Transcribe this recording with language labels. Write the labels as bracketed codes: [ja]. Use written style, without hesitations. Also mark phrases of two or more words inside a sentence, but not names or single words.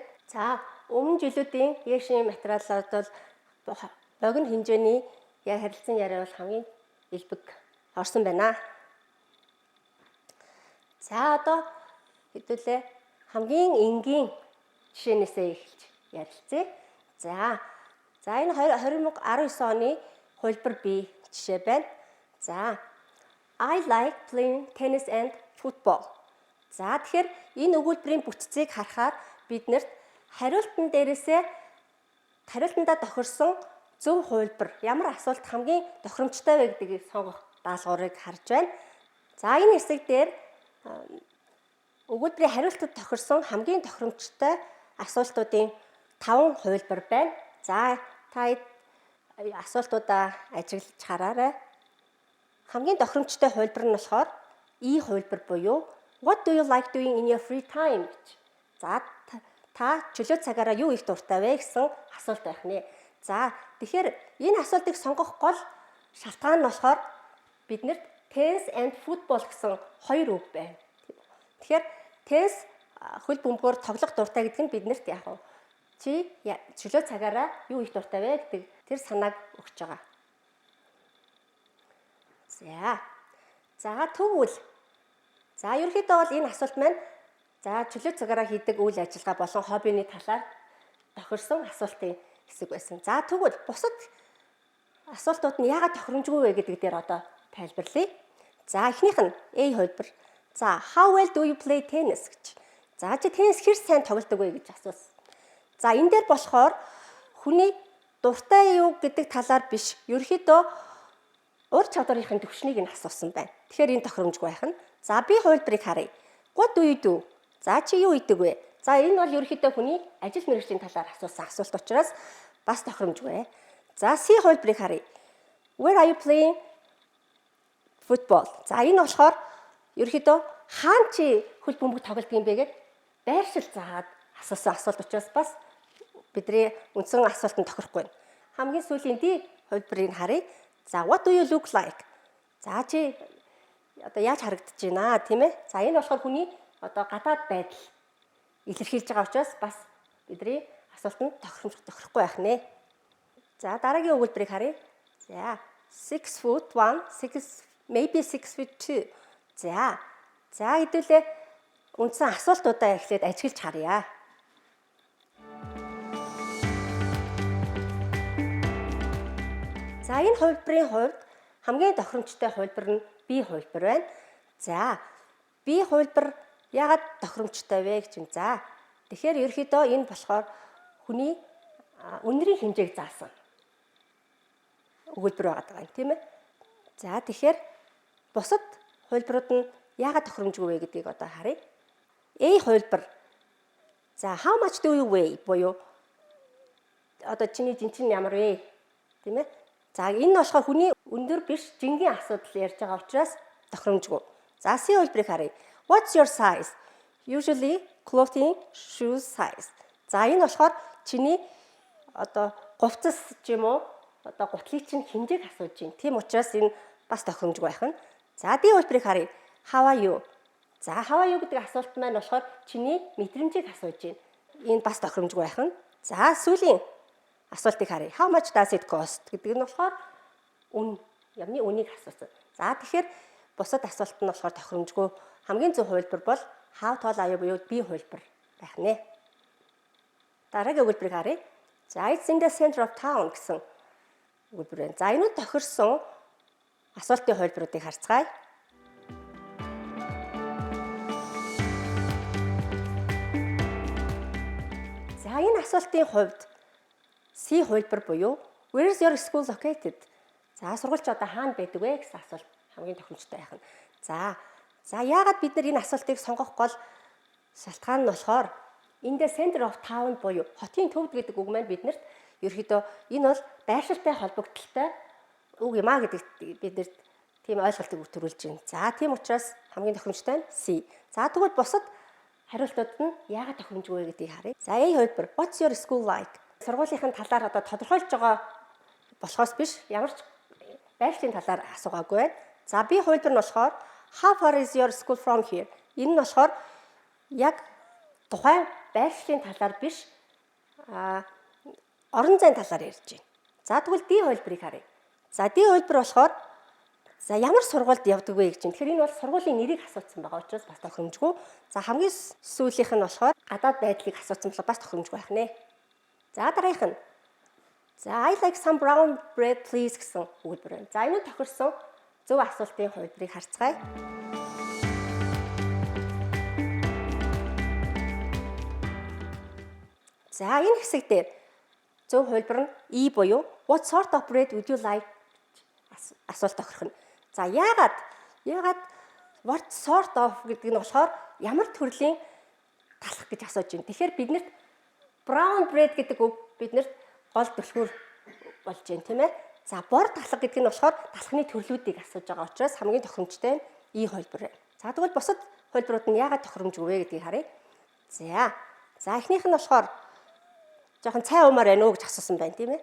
[mn] За өмнө жилүүдийн яшин материалууд бол богино хэмжээний харилцан яриа бол хамгийн элбэг орсон байна. За одоо хэдүүлээ хамгийн энгийн жишээнээсээ эхэлж ярилцъя. За энэ 2019 оны хувилбар бие жишээ байна. [en] За I like playing tennis and football. [mn] За тэгэхээр энэ өгүүлбэрийн бүтцийг харахаар биднэрт хариултандаа тохирсон зөв хувилбар, ямар асуулт хамгийн тохиромжтой вэ гэдгийг сонгох даалгаврыг харж байна. За энэ хэсэг дээр өгүүлбэрийн хариултад тохирсон хамгийн тохиромжтой асуултуудын 5 хувилбар байна. За та асуултуудаа ажиглаж хараарай. Хамгийн тохиромжтой хувилбар нь болохоор И хувилбар буюу [en] what do you like doing in your free time [mn] гэж. За та чөлөө цагаараа юу их дуртай вэ гэсэн асуулт байх нэ. За тэгэхээр энэ асуултыг сонгох гол шалтгаан нь болохоор биднэрт [en] tennis and football [mn] гэсэн хоёр үг байна. Тэгэхээр tennis хөл бөмбөгөөр тоглох дуртай гэдэг нь биднэрт яг нь чи чөлөө цагаараа юу их дуртай вэ гэдэг тэр санааг өгч байгаа. За тэгвэл ерөнхийдөө бол энэ асуулт маань чөлөө цагаараа хийдэг үйл ажиллагаа болон хоббины талаар тохирсон асуултын хэсэг байсан. За тэгвэл бусад асуултууд нь яагаад тохиромжгүй вэ гэдэг дээр одоо тайлбарлая. За эхнийх нь A хувилбар. За [en] how well do you play tennis [mn] гэж. За чи теннис хэр сайн тоглодог вэ гэж асуусан. За энэ дээр болохоор хүний дуртай юу гэдэг талаар биш, ерөөхдөө ур чадварынхын түвшнийг нь асуусан байна. Тэгэхээр энэ тохиромжгүй байх нь. За B хувилбарыг харъя. [en] What do you do? [mn] За чи юу хийдэг вэ? За энэ бол ерөөхдөө хүний ажил мэргэжлийн талаар асуусан асуулт учраас бас тохиромжгүй. За C хувилбарыг харъя. [en] Where are you playing football? [mn] За энэ болохоор ерөөхдөө хаана чи хөл бөмбөг тоглодог юм бэ гэд байршил заагаад асуусан асуулт учраас бас бидний үндсэн асуултанд тохирохгүй байна. Хамгийн сүүлийн D хувилбарыг харъя. [en] За what do you look like? [mn] За чи одоо яаж харагдаж байна тийм ээ? За энэ болохоор хүний одоо гадаад байдал илэрхийлж байгаа учраас бас бидний асуултанд тохирохгүй байх нэ. За дараагийн өгүүлбэрийг харъя. [en] За 6 foot 1, 6 maybe 6 foot 2. [mn] За хэдүүлээ үндсэн асуултуудаа эхлээд ажиглаж харъя. За энэ хувилбарын хувьд хамгийн тохиромжтой хувилбар нь B хувилбар байна. За B хувилбар яагаад тохиромжтой вэ гэж юм. За тэгэхээр ерөөхдөө энэ болохоор хүний үнэрийн хэмжээг заасан өгүүлбэр байгаа юм тийм ээ. За тэгэхээр бусад хувилбарууд нь яагаад тохиромжгүй вэ гэдгийг одоо харъя. A хувилбар. За [en] how much do you weigh [mn] буюу одоо чиний жинчэн ямар вэ тийм ээ. За энэ болохоор хүний өндөр биш жингийн асуудал ярьж байгаа учраас тохиромжгүй. За C хувилбарыг харъя. [en] What's your size? Usually clothing, shoes size. [mn] За энэ болохоор чиний одоо говцос ч юм уу одоо гутлыг чинь хэмжээг асууж байна. Тийм учраас энэ бас тохиромжгүй байх нь. За D хувилбарыг харъя. [en] How are you? [mn] За [en] how are you [mn] гэдэг асуулт маань болохоор чиний мэдрэмжийг асууж байна. Энэ бас тохиромжгүй байх нь. За сүүлийн асуултыг харъя. [en] How much does it cost [mn] гэдэг нь болохоор ямны үнийг асуусан. За тэгэхээр бусад асуулт нь болохоор тохиромжгүй. Хамгийн зөв хувилбар бол [en] how tall are you [mn] буюу B хувилбар байх нэ. Дараагийн өгүүлбэрийг харъя. [en] За it's in the center of town [mn] гэсэн өгүүлбэр байна. За энэ тохирсон асуултын хувилбаруудыг харцгаая. За энэ асуултын хувьд C хувилбар буюу [en] where is your school located? [mn] За сургууль одоо хаана байдаг вэ гэсэн асуулт хамгийн тохиромжтой байх нь. За яагаад бид нар энэ асуултыг сонгох гол шалтгаан нь болохоор [en] in the center of town [mn] буюу хотын төвд гэдэг үг маань биднэрт ерөөхдөө энэ бол байршилтай холбогдолтой үг юм а гэдэг биднэрт тийм ойлголтыг төрүүлж байна. За тийм учраас хамгийн тохиромжтой нь C. За тэгвэл бусад хариултууд нь яагаад тохиромжгүй вэ гэдгийг харъя. [en] За A хувилбар what's your school like? [mn] Сургуулийнхын талаар одоо тодорхойлж байгаа болохоос биш ямар ч байршлын талаар асуугаагүй байна. [en] За B [mn] хувилбар нь болохоор [en] how far is your school from here? [mn] Энэ нь болохоор яг тухайн байршлын талаар биш орон зайн талаар ярьж байна. За тэгвэл D хувилбарыг харъя. За D хувилбар болохоор за ямар сургуульд явдаг вэ гэж байна. Тэгэхээр энэ бол сургуулийн нэрийг асуусан байгаа учраас бас тохиромжгүй. За хамгийн сүүлийнх нь болохоор гадаад байдлыг асуусан болохоор бас тохиромжгүй байх нэ. За дараагийнх нь. За [en] I like some brown bread please [mn] гэсэн өгүүлбэр байна. За энэ тохирсон зөв асуултын хувилбарыг харцгаая. За энэ хэсэг дээр зөв хувилбар нь E буюу [en] what sort of bread would you like [mn] асуулт тохирох нь. За яагаад [en] what sort of [mn] гэдэг нь болохоор ямар төрлийн талах гэж асууж байна. Тэгэхээр биднэрт [en] brown bread [mn] гэдэг үг биднэрт гол түлхүүр болж байна тийм ээ. За бор талах гэдэг нь болохоор талхны төрлүүдийг асууж байгаа учраас хамгийн тохиромжтой нь E хувилбар байна. За тэгвэл бусад хувилбарууд нь яагаад тохиромжгүй вэ гэдгийг харъя. За эхнийх нь болохоор жоохон цай уумаар байна уу гэж асуусан байна тийм ээ.